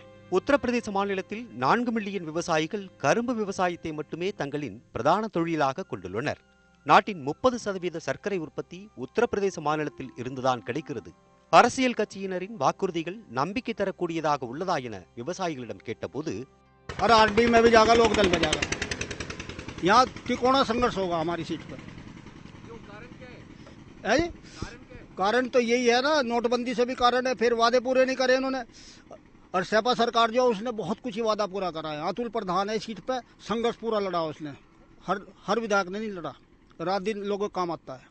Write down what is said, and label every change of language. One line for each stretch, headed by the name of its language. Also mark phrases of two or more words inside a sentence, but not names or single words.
Tamil: உத்தரப்பிரதேச மாநிலத்தில் 4 மில்லியன் விவசாயிகள் கரும்பு விவசாயத்தை மட்டுமே தங்களின் பிரதான தொழிலாக கொண்டுள்ளனர். நாட்டின் 30% சர்க்கரை உற்பத்தி உத்தரப்பிரதேச மாநிலத்தில் இருந்துதான் கிடைக்கிறது. அரசியல் கட்சியினரின் வாக்குறுதிகள் நம்பிக்கை தரக்கூடியதாக உள்ளதா என விவசாயிகளிடம் கேட்டபோது,
Hindi: और आरडी में भी जाएगा, लोकदल में जाएगा। यहाँ तिकोना संघर्ष होगा हमारी सीट पर। कारण तो यही है ना, नोटबंदी से भी कारण है, फिर वादे पूरे नहीं करे इन्होंने। और सपा सरकार जो उसने बहुत कुछ ही वादा पूरा करा है। अतुल प्रधान है सीट पे, संघर्ष पूरा लड़ा उसने, हर विधायक ने नहीं लड़ा, रात दिन लोगों काम आता है.